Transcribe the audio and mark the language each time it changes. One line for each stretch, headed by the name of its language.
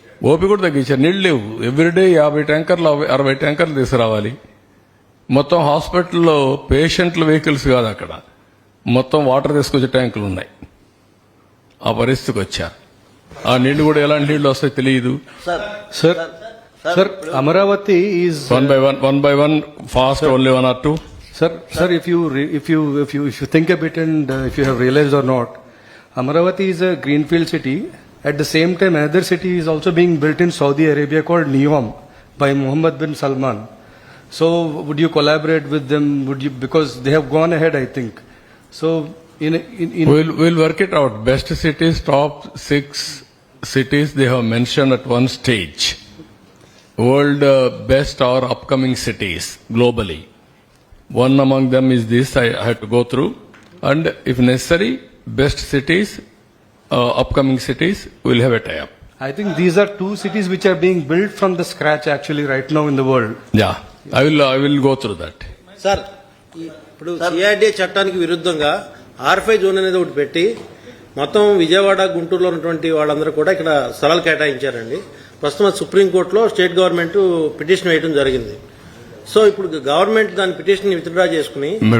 Telugu: OP కూడా తగ్గించారు. నీళ్లు లేవు. ఎవ్రీడే 50 ట్యాంకర్లు 60 ట్యాంకర్లు తీసుకురావాలి. మొత్తం హాస్పిటల్లో పేషెంట్ల వెహికల్స్ కాదు, అక్కడ మొత్తం వాటర్ తీసుకొచ్చే ట్యాంకులు ఉన్నాయి. ఆ పరిస్థితికి వచ్చారు. ఆ నీళ్లు కూడా ఎలాంటి నీళ్లు వస్తాయో తెలియదు.
English: Sir, Amaravati is one by one, fast, only one or two. Sir, if you think a bit and if you have realized or not, Amaravati is a greenfield city. At the same time, another city is also being built in Saudi Arabia called NEOM by Mohammed bin Salman. So, would you collaborate with them? Would you, because they have gone ahead, I think. So, We'll work it out. Best cities, top 6 cities they have mentioned at one stage. World best or upcoming cities globally. One among them is this. I had to go through, and if necessary, best cities, upcoming cities, we'll have a tie-up. I think these are two cities which are being built from the scratch actually right now in the world. Yeah, I will go through that.
Telugu: Sir, ఇప్పుడు CRDA చట్టానికి విరుద్ధంగా R5 zone అనేది ఒకటి పెట్టి మొత్తం విజయవాడ, గుంటూరులో ఉన్నటువంటి వాళ్ళందరూ కూడా ఇక్కడ స్థలాలు కేటాయించారండి. ప్రస్తుతం సుప్రీంకోర్టులో స్టేట్ గవర్నమెంట్ పిటిషన్ వేయడం జరిగింది. సో ఇప్పుడు గవర్నమెంట్ దాని పిటిషన్ విత్డ్రా చేసుకుని